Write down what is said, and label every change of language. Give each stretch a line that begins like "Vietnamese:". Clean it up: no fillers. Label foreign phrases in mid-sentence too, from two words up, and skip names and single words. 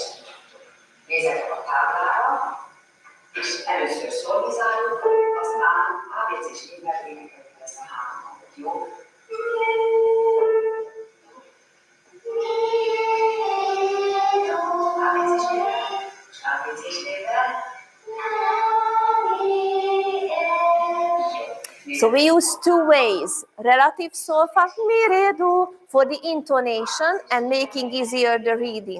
Hungarian: Nézzetek a táblára, és először szolvizáljuk, aztán ABC-s névvel énekeljük ezt a három hangot, jó? ABC-s névvel, most ABC-s névvel.
English: So we use two ways, relative solfa, mi, re, do, for the intonation and making easier the reading.